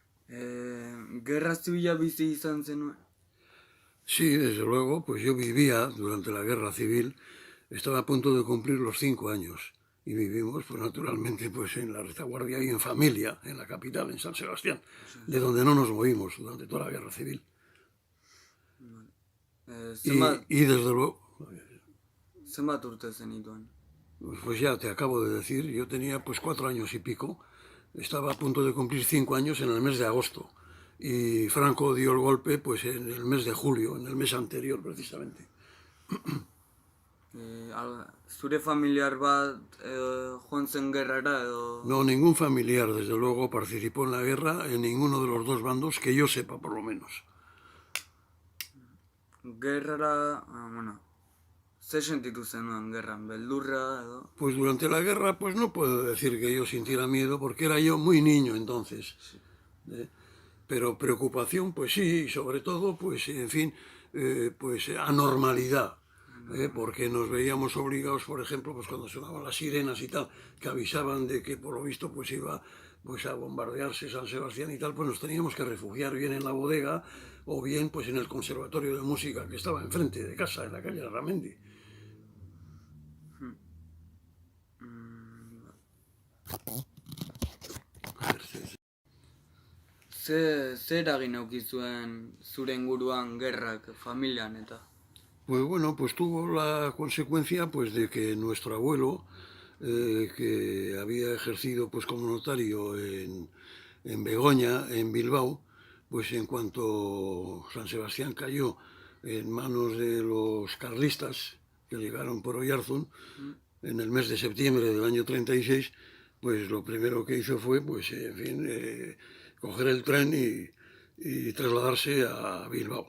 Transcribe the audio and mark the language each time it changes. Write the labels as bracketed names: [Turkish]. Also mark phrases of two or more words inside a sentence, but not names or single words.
[Basque] Gerra zibila bizi izan zenuen. [Spanish] Sí, desde luego, pues yo vivía durante la guerra civil, estaba a punto de cumplir los 5 años y vivimos, pues naturalmente, pues en la retaguardia y en familia, en la capital, en San Sebastián, de donde no nos movimos durante toda la guerra civil. [Basque] Zenbat, [Spanish] Y desde luego, [Basque] zenbat urte zenituen? [Spanish] pues ya te acabo de decir, yo tenía pues 4 años y pico, estaba a punto de cumplir 5 años en el mes de agosto y Franco dio el golpe pues en el mes de julio, en el mes anterior precisamente. [Basque] Zure familiar bat joan zen gerrara edo... [Spanish] No, ningún familiar, desde luego, participó en la guerra en ninguno de los dos bandos, que yo sepa, por lo menos. [Basque] Gerrara, bueno, ze sentitu zenuen gerran, beldurra edo... [Spanish] Pues durante la guerra, pues no puedo decir que yo sintiera miedo, porque era yo muy niño entonces. Pero preocupación, pues sí, y sobre todo, pues en fin, pues anormalidad. Porque nos veíamos obligados, por ejemplo, pues cuando sonaban las sirenas y tal, que avisaban de que por lo visto pues iba pues a bombardearse San Sebastián y tal, pues nos teníamos que refugiar bien en la bodega o bien pues en el conservatorio de música que estaba enfrente de casa, en la calle Ramendi. [Basque] Ze eragin eduki zuen zure inguruan gerrak familian eta? [Spanish] Pues bueno, pues tuvo la consecuencia pues de que nuestro abuelo, que había ejercido pues como notario en Begoña, en Bilbao, pues en cuanto San Sebastián cayó en manos de los carlistas que llegaron por Oyarzún en el mes de septiembre del año 36, pues lo primero que hizo fue, pues en fin, coger el tren y trasladarse a Bilbao.